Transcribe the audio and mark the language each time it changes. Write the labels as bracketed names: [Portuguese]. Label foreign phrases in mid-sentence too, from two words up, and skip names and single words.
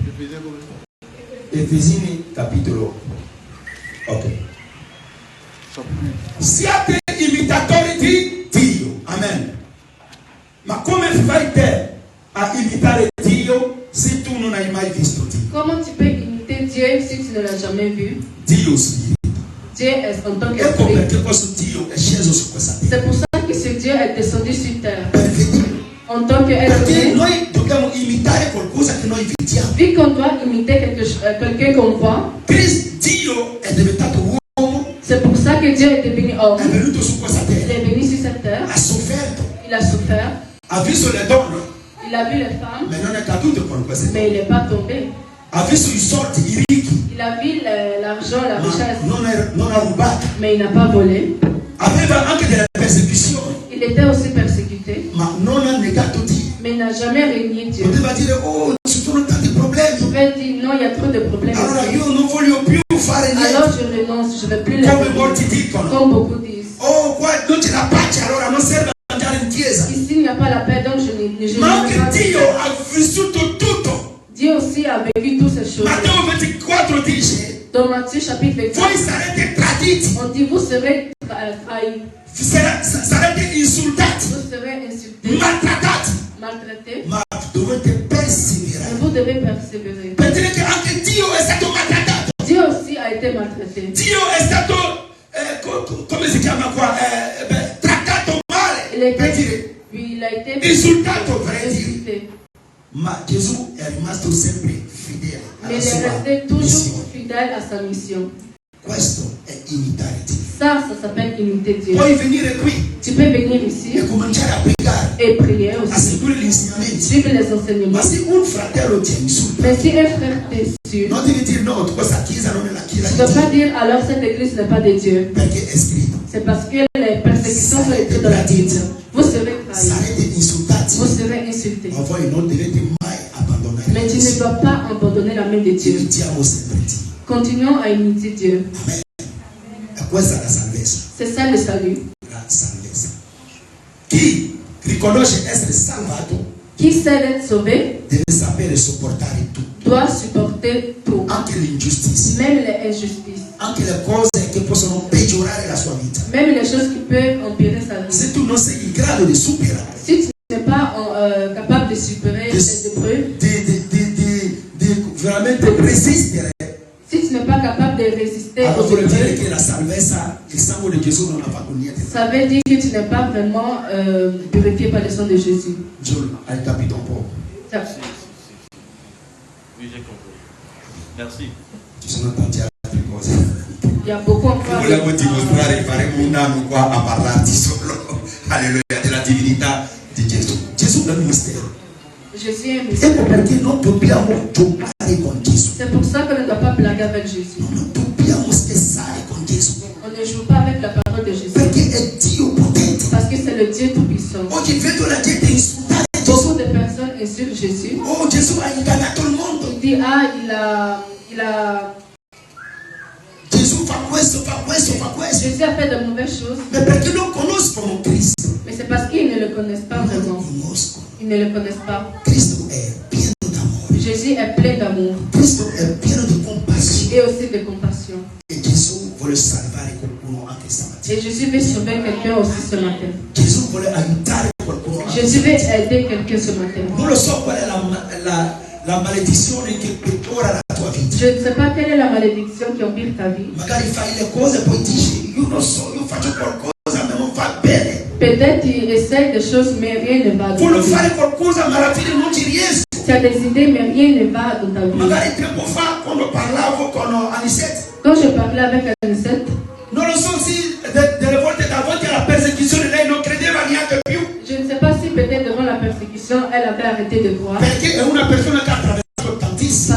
[Italian] Efesini capitolo. Ok. Siate imitatori di Dio. Amen. Ma come fai te a imitare Dio se tu non hai mai visto Dio? [French] Comment tu peux imiter Dieu si tu ne l'as jamais vu? [Italian] Dio spirito. [French] Dieu est en tant [Italian] Ecco [French] qu'esprit. [Italian] perché questo Dio è sceso su questa terra. [French] C'est pour ça que ce Dieu est descendu sur terre. [Italian] Per vedere. [French] En tant qu'être [Italian] Perché [French] humain, [Italian] noi dobbiamo imitare qualcosa che noi vediamo. [French] vu qu'on doit imiter quelqu'un qu'on voit, [Italian] Dio è diventato uomo, [French] c'est pour ça que Dieu est devenu homme. [Italian] è venuto su questa [French] Il [Italian] terra, [French] est venu sur cette terre, [Italian] ha sofferto, [French] il a souffert, [Italian] ha visto le donne, [French] il a vu les femmes, [Italian] ma non è caduto con queste [French] mais [Italian] donne. [French] il n'est pas tombé. [Italian] Ha visto i soldi, i ricchi, [French] Il a vu l'argent, la [Italian] ma [French] richesse, [Italian] non ha rubato. [French] mais il n'a pas volé. [Italian] Aveva anche delle persecuzioni, [French] Il était aussi persécuté, [Italian] ma non ha negato Dio. [French] mais il n'a jamais régné Dieu. [Italian] Poteva dire, oh, ci sono tanti [French] Il [Italian] problemi, [French] pouvait dire non, il y a trop de problèmes. [Italian] allora [French] ici. [Italian] io non voglio più fare [French] Alors [Italian] niente. [French] je renonce, je ne vais plus les [Italian] Come [French] faire. [Italian] molti dicono, [French] Comme beaucoup disent. [Italian] oh, qua non c'è la pace, allora non serve andare in chiesa. [French] Ici, il n'y a pas la paix, donc je [Italian] Ma [French] ne vais [Italian] anche [French] pas. [Italian] Dio ha vissuto tutto. [French] Dieu aussi a vécu toutes ces choses. [Italian] Matteo 24 dice, [French] Dans Matthieu chapitre 24, [Italian] voi sarete traditi, [French] on dit vous serez trahis, [Italian] sarete insultati, [French] vous serez insultés, [Italian] maltrattati, [French] maltraités, [Italian] ma dovete [French] mais [Italian] perseverare. [French] vous devez persévérer. [Italian] Per dire che anche Dio è stato maltrattato. [French] Dieu aussi a été maltraité. [Italian] Dio è stato, come si [French] Il a été [Italian] insultato, [French] vrai dire. insulté. [Italian] Ma Gesù è rimasto sempre fedele alla [French] Mais il est [Italian] sua [French] resté toujours [Italian] missione. [French] fidèle à sa mission. [Italian] Questo è imitare Dio. [French] Ça s'appelle imiter Dieu. [Italian] Puoi venire qui [French] Tu peux venir ici [Italian] e cominciare a pregare, [French] et prier [Italian] a [French] aussi. [Italian] seguire gli insegnamenti. [French] Suivre les [Italian] Ma [French] enseignements. [Italian] se un fratello ti insulta, [French] Mais si un frère t'insulte, [Italian] non devi dire no, questa chiesa non è la chiesa [French] tu [Italian] di [French] ne dois pas [Italian] Dio, [French] dire alors cette église n'est pas de Dieu. [Italian] perché è scritto. [French] C'est parce que les persécutions sont écrites dans la Bible. Vous serez trahis. [Italian] Sarete insultati, [French] Vous serez insultés. [Italian] ma voi non dovete mai abbandonare [French] Mais tu ne dois pas abandonner la main de Dieu. [Italian] Imitiamo sempre Dio. [French] Continuons à imiter Dieu. [Italian] Amen. E questa è la salvezza. [French] C'est ça le salut. [Italian] La salvezza. Chi riconosce essere salvato [French] Qui sait d'être sauvé [Italian] deve sapere sopportare tutto, [French] doit supporter tout, [Italian] anche l'ingiustizia, [French] même les injustices, [Italian] anche le cose che possono peggiorare la sua vita. [French] même les choses qui peuvent empirer sa vie. [Italian] Se tu non sei in grado di superare, [French] Si tu n'es pas capable de superer les épreuves, [Italian] di veramente resistere, [French] si tu n'es pas capable de résister [Italian] allora [French] aux [Italian] vuol dire [French] épreuves, [Italian] che la salvezza, il sangue di Gesù non ha fatto niente. [French] ça veut dire que tu n'es pas vraiment purifié par le sang de Jésus. [Italian] Giulio, hai capito un po'? [French] Ça- Oui, j'ai compris. Merci. [Italian] Ci sono tanti altre cose. [French] Il y a beaucoup encore. [Italian] Volevo dimostrare, faremo un anno qua a parlarti solo, alleluia, della divinità di Gesù. Gesù è un mistero. [French] Jésus est un mystère. [Italian] Ecco perché non dobbiamo giocare con Gesù. [French] C'est pour ça qu'on ne doit pas blaguer avec Jésus. [Italian] Non dobbiamo scherzare con Gesù. [French] On ne joue pas avec la parole de Jésus. [Italian] Perché è Dio potente. [French] Parce que c'est le Dieu Tout-Puissant. [Italian] Oggi vedo la gente insultare [French] Beaucoup [Italian] Gesù. [French] de personnes insultent Jésus. [Italian] Oh, Gesù ha ingannato il mondo. [French] Il dit, ah, il a... [Italian] Gesù fa questo, fa questo, fa questo. [French] Jésus a fait de mauvaises choses. [Italian] Ma perché non conoscono Cristo? [French] Mais c'est parce qu'ils ne le connaissent pas [Italian] Non lo [French] vraiment. [Italian] conoscono. [French] Ils ne le connaissent pas. [Italian] Cristo è pieno d'amore. [French] Jésus est plein d'amour [Italian] Cristo è pieno di compassione. [French] et aussi de compassion. [Italian] E Gesù vuole salvare qualcuno anche stamattina. [French] Et Jésus veut sauver quelqu'un aussi ce matin. [Italian] Gesù vuole aiutare qualcuno anche [French] Jésus veut [Italian] stamattina. [French] aider quelqu'un ce matin. [Italian] Non lo so qual è la maledizione che peggiora la tua vita. [French] Je ne sais pas quelle est la malédiction qui empire ta vie. [Italian] Magari fai le cose e poi dici, io non so, io faccio qualcosa ma non va bene. [French] Peut-être tu essaies des choses, mais rien ne va dans ta [Italian] Voglio [French] vie. [Italian] fare qualcosa ma alla fine non ci riesco. [French] Tu as des idées, mais rien ne va dans ta vie. [Italian] Magari tempo fa quando parlavo con Anisette, [French] Quand je parlais avec Anisette, [Italian] non lo so se delle volte davanti alla persecuzione lei non credeva neanche più. [French] je ne sais pas si peut-être devant la persécution, elle avait arrêté de croire. [Italian] Perché è una persona che ha attraversato tantissimi